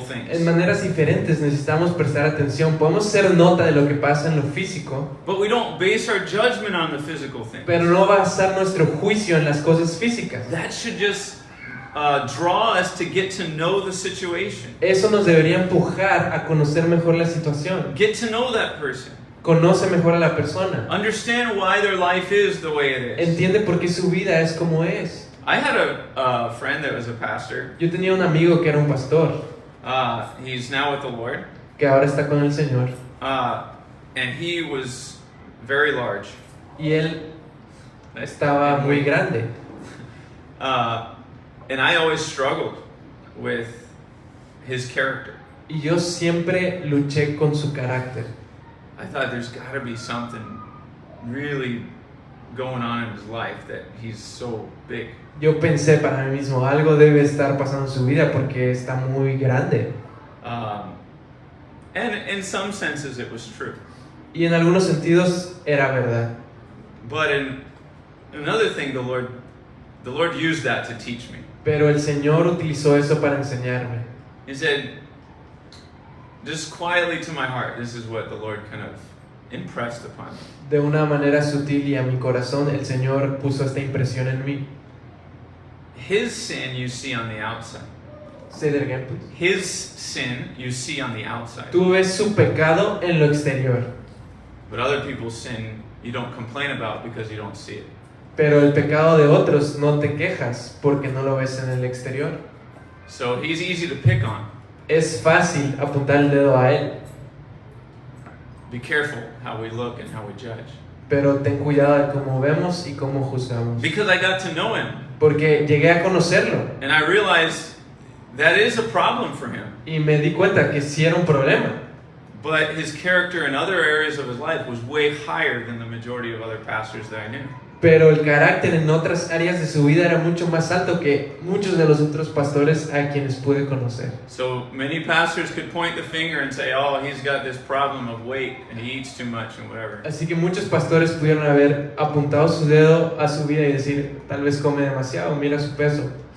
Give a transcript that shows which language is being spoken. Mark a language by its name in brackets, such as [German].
[Spanish] En [English] things, [Spanish] maneras diferentes necesitamos prestar atención. Podemos hacer nota de lo que pasa en lo físico, [English] but we don't base our judgment on the physical things. [Spanish] pero no basar nuestro juicio en las cosas físicas. [English] That should just draw us to get to know the situation. [Spanish] Eso nos debería empujar a conocer mejor la situación. [English] Get to know that person. [Spanish] Conoce mejor a la persona. [English] Understand why their life is the way it is. [Spanish] Entiende por qué su vida es como es. [English] I had a friend that was a pastor. [Spanish] Yo tenía un amigo que era un pastor, [English] He's now with the Lord. [Spanish] que ahora está con el Señor. [English] And he was very large. [Spanish] Y él estaba muy grande. [English] And I always struggled with his character. [Spanish] Y yo siempre luché con su carácter. [English] I thought there's got to be something really going on in his life that he's so big. [Spanish] Yo pensé para mí mismo, algo debe estar pasando en su vida porque está muy grande. [English] And in some senses it was true. [Spanish] Y en algunos sentidos era verdad. [English] But in another thing, the Lord used that to teach me. [Spanish] Pero el Señor utilizó eso para enseñarme. [English] He said, just quietly to my heart, this is what the Lord kind of impressed upon me. [Spanish] De una manera sutil y a mi corazón, el Señor puso esta impresión en mí. [English] His sin you see on the outside. Say that again, please. His sin you see on the outside. [Spanish] Tú ves su pecado en lo exterior, [English] But other people's sin you don't complain about because you don't see it. [Spanish] pero el pecado de otros no te quejas porque no lo ves en el exterior. [English] So he's easy to pick on. [Spanish] Es fácil apuntar el dedo a él, [English] Be careful how we look and how we judge. [Spanish] pero ten cuidado de cómo vemos y cómo juzgamos. [English] Because I got to know him. [Spanish] Porque llegué a conocerlo [English] And I realized that is a problem for him. [Spanish] y me di cuenta que sí era un problema. [English] But his character in other areas of his life was way higher than the majority of other pastors that I knew. [Spanish] pero el carácter en otras áreas de su vida era mucho más alto que muchos de los otros pastores a quienes pude conocer. [English] So many pastors could point the finger and say, oh, he's got this problem of weight and he eats too much and whatever. [Spanish] Así que muchos pastores pudieron haber apuntado su dedo a su vida y decir, tal vez come demasiado, mira su peso.